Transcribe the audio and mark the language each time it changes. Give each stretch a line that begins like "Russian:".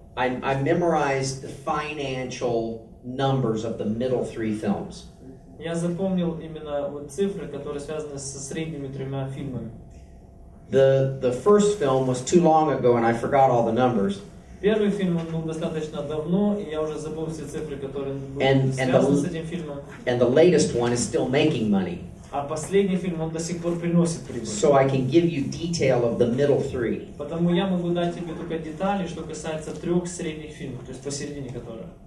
English: I memorized the financial numbers of the middle 3 films.
Russian: Я запомнил именно вот цифры, которые связаны со средними 3 фильмами.
English: The first film was too long ago and I forgot all the numbers.
Russian: Первый фильм был достаточно давно, и я уже забыл все цифры, которые были связаны с этим фильмом.
English: And the latest one is still making money.
Russian: А последний фильм, он до сих пор приносит прибыль.
English: So I can give you detail of the middle 3.
Russian: Потому я могу дать тебе только детали, что касается 3 средних фильмов, то есть посередине которых.